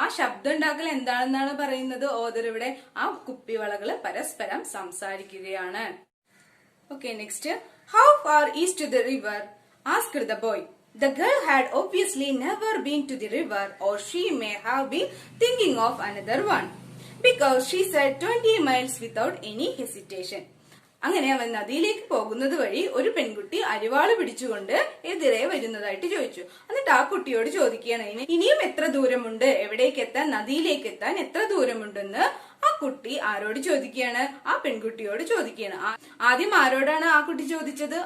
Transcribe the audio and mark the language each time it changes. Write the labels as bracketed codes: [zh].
[ml] ആ ശബ്ദം ഉണ്ടാക്കൽ എന്താണെന്നാണ് പറയുന്നത് ഓദർ ഇവിടെ? ആ കുപ്പിവളകള് പരസ്പരം സംസാരിക്കുകയാണ്. [en] Okay, next. How far is to the river? Asked the boy. The girl had obviously never been to the river, or she may have been thinking of another one, because she said 20 miles without any hesitation. [ml] അങ്ങനെ അവൻ നദിയിലേക്ക് പോകുന്നത് വഴി ഒരു പെൺകുട്ടി അരിവാള് പിടിച്ചുകൊണ്ട് എതിരെ വരുന്നതായിട്ട് ചോദിച്ചു. എന്നിട്ട് ആ കുട്ടിയോട് ചോദിക്കുകയാണ്, ഇനിയും എത്ര ദൂരമുണ്ട്? എവിടേക്ക് എത്താൻ? നദിയിലേക്ക് എത്താൻ എത്ര ദൂരമുണ്ടെന്ന് ആ കുട്ടി ആരോട് ചോദിക്കുകയാണ്? ആ പെൺകുട്ടിയോട് ചോദിക്കുകയാണ്. ആദ്യം ആരോടാണ് ആ കുട്ടി ചോദിച്ചത്?